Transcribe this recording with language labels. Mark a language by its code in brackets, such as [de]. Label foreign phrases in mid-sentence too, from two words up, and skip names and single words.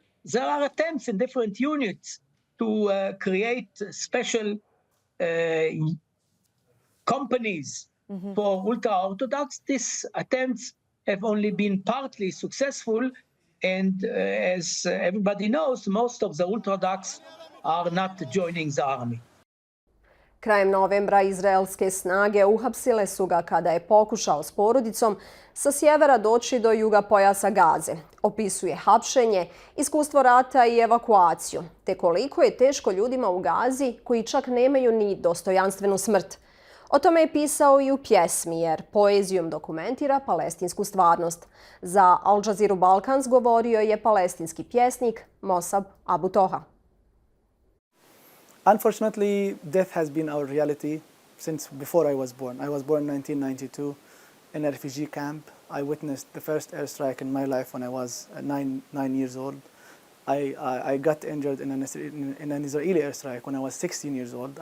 [en] There are attempts in different units to create special companies for ultra-Orthodox. These attempts have only been partly successful, and as everybody knows, most of the Orthodox are not joining the army. [bs] Krajem novembra izraelske snage uhapsile su ga kada je pokušao s porodicom sa sjevera doći do juga pojasa Gaze. Opisuje hapšenje, iskustvo rata i evakuaciju, te koliko je teško ljudima u Gazi koji čak nemaju ni dostojanstvenu smrt. O tome je pisao i u pjesmi, jer poezijom dokumentira palestinsku stvarnost. Za Al Jazeeru Balkans govorio je palestinski pjesnik Mosab Abu Toha. [en] Unfortunately, death has been our reality since before I was born. I was born in 1992 in a refugee camp. I witnessed the first airstrike in my life when I was nine years old. I got injured in an Israeli airstrike when I was 16 years old.